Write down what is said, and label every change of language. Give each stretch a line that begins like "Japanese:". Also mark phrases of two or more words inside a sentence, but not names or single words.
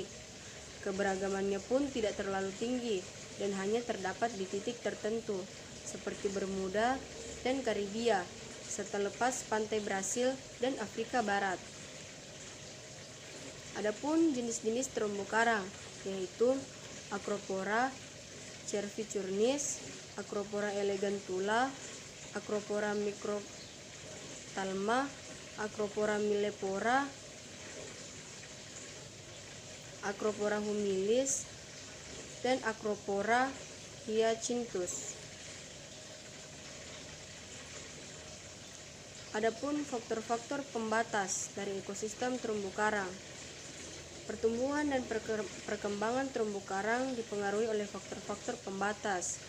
Indonesian: Keberagamannya pun tidak terlalu tinggi dan hanya terdapat di titik tertentu, seperti Bermuda dan Karibia, serta lepas pantai Brasil dan Afrika Barat. Adapun jenis-jenis terumbu karang yaitu Acropora cervicurnis, Acropora elegantula, Acropora microphthalma, Acropora millepora, Acropora humilis, dan Acropora hyacinthus. Adapun faktor-faktor pembatas dari ekosistem terumbu karang. Pertumbuhan dan perkembangan terumbu karang dipengaruhi oleh faktor-faktor pembatas.